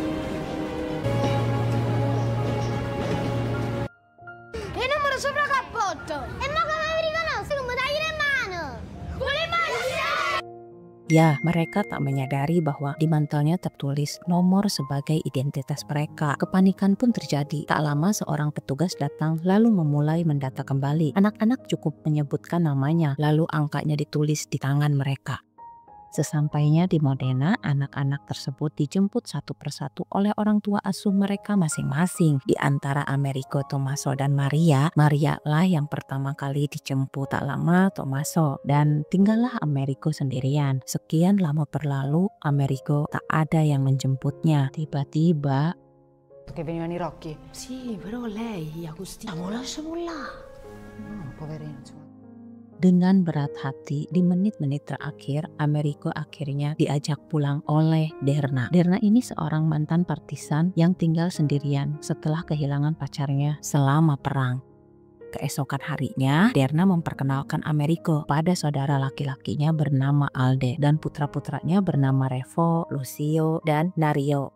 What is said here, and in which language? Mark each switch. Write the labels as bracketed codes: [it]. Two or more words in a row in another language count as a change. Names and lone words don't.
[it] E il numero sopra cappotti. detto! E mo come mi riconosci come dai in mano? Con le mani! [id] Ya, mereka tak menyadari bahwa di mantelnya tertulis nomor sebagai identitas mereka. Kepanikan pun terjadi. Tak lama seorang petugas datang lalu memulai mendata kembali. Anak-anak cukup menyebutkan namanya, lalu angkanya ditulis di tangan mereka. Sesampainya di Modena, anak-anak tersebut dijemput satu persatu oleh orang tua asuh mereka masing-masing. Di antara Americo, Tommaso, dan Maria, Maria lah yang pertama kali dijemput. Tak lama Tommaso, dan tinggallah Americo sendirian. Sekian lama berlalu, Americo tak ada yang menjemputnya. Tiba-tiba, [it] Che venivano i Rocchi? Sì, però lei, Agostina, lo lasciamo là. No, poverino, insomma. [id] dengan berat hati, di menit-menit terakhir, Americo akhirnya diajak pulang oleh Derna. Derna ini seorang mantan partisan yang tinggal sendirian setelah kehilangan pacarnya selama perang. Keesokan harinya, Derna memperkenalkan Americo pada saudara laki-lakinya bernama Alde dan putra-putranya bernama Revo, Lucio, dan Dario.